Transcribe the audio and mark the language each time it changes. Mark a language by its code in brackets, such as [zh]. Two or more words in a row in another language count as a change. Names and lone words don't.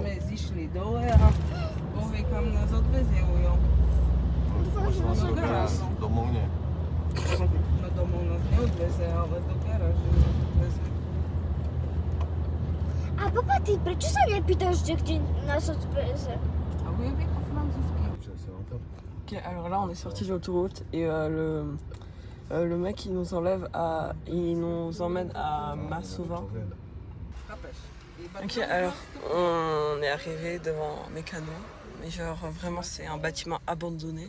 [sk] sme zišli dole a Boh vie, kam nás odvezie ujo. Možno si odviez domov, nie? No domov nás neodveze, ale do garáže nás odveze. A papa, ty prečo sa nepýtaš, kde nás odveze? A ujebie po francúzsky. [fr] Ok, alors là on est sorti de l'autoroute et le mec il nous emmène à Massouvin. [sk] Chápeš? [fr] Ok, alors on est arrivé devant Mécano, mais genre vraiment c'est un bâtiment abandonné.